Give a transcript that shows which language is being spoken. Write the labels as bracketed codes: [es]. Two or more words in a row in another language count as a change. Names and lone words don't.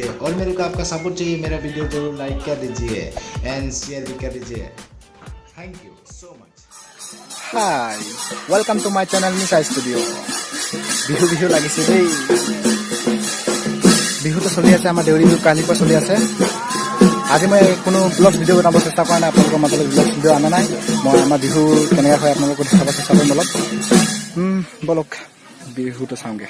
[hi] और मेरे को आपका सपोर्ट चाहिए, मेरा वीडियो जरूर लाइक कर दीजिए [en] and share [hi] भी कर दीजिए। [en] thank you so much. hi welcome to my channel Misa Studio. [as] বিহু বিহু লাগিছে দেই। বিহুটো চলি আছে, আমাৰ দেউৰী বিহু কালিৰ পৰা চলি আছে। আজি মই কোনো [en] blog video' [as] বনাব চেষ্টা কৰা নাই, আপোনালোকৰ মাজলৈ [en] blog video' [as] অনা নাই। মই আমাৰ বিহু কেনেকৈ হয় আপোনালোকক দেখাব চেষ্টা কৰিম অলপ। বলক বিহুটো চাওঁগৈ।